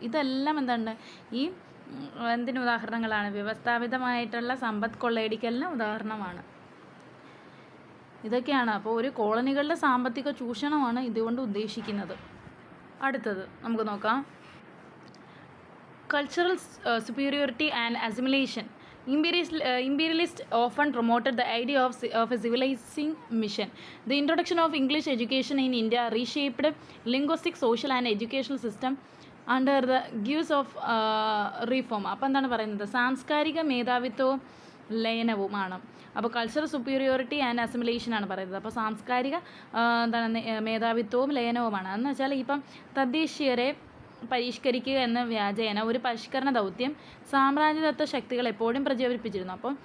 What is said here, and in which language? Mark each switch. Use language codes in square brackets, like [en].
[ml] ഇതെല്ലാം എന്താണ് ഈ എന്തിന് ഉദാഹരണങ്ങളാണ്, വ്യവസ്ഥാപിതമായിട്ടുള്ള സമ്പത്ത് കൊള്ളയടിക്കലിന് ഉദാഹരണമാണ്. ഇതൊക്കെയാണ്. അപ്പോൾ ഒരു കോളനികളുടെ സാമ്പത്തിക ചൂഷണമാണ് ഇതുകൊണ്ട് ഉദ്ദേശിക്കുന്നത്. അടുത്തത് നമുക്ക് നോക്കാം, [en] Cultural superiority and assimilation. Imperialists often promoted the idea of a civilizing mission. The introduction of English education in India reshaped linguistic, social and educational system under the guise of reform. [ml] അപ്പോൾ എന്താണ് പറയുന്നത്, സാംസ്കാരിക മേധാവിത്വവും ലയനവുമാണ്. അപ്പോൾ [en] cultural superiority and assimilation [ml] ആണ് പറയുന്നത്. അപ്പോൾ സാംസ്കാരിക മേധാവിത്വവും ലയനവുമാണ്. എന്ന് വെച്ചാൽ ഇപ്പം തദ്ദേശീയരെ പരിഷ്കരിക്കുക എന്ന വ്യാജേന ഒരു പരിഷ്കരണ ദൗത്യം സാമ്രാജ്യത്വ ശക്തികൾ എപ്പോഴും പ്രചരിപ്പിച്ചിരുന്നു.